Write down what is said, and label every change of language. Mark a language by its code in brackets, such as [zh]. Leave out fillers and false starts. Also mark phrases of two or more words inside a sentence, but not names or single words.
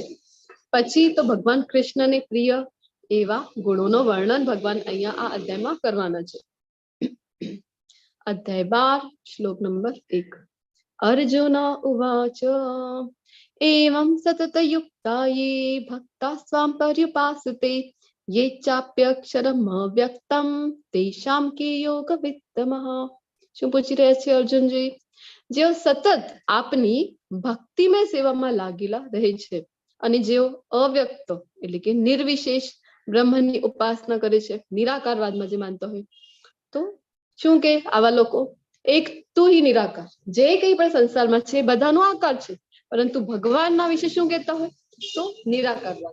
[gu] પછી તો ભગવાન કૃષ્ણને પ્રિય એવા ગુણોનો વર્ણન ભગવાન અહીંયા આ અધ્યાયમાં કરવાના છે. અધ્યાય 12 શ્લોક નંબર 1. [sa] अर्जुन उवाच एवं सततयुक्ता ये भक्ता स्वाम पर्युपासते ये चाप्यक्षरम अव्यक्तम तेषाम के योग वित्तमः. [gu] શું પૂછી રહ્યા છે અર્જુનજી? જેઓ સતત આપની ભક્તિમય સેવામાં લાગેલા રહે છે અને જેઓ અવ્યક્ત એટલે કે નિર્વિશેષ બ્રહ્મની ઉપાસના કરે છે, નિરાકારવાદમાં જે માનતા હોય, તો શું કે આવા લોકો એક તું ही નિરાકાર, જે કંઈ પણ સંસારમાં છે બધાનો આકાર છે, પરંતુ ભગવાનના વિશે શું કહેતા હોય તો નિરાકારવાદ.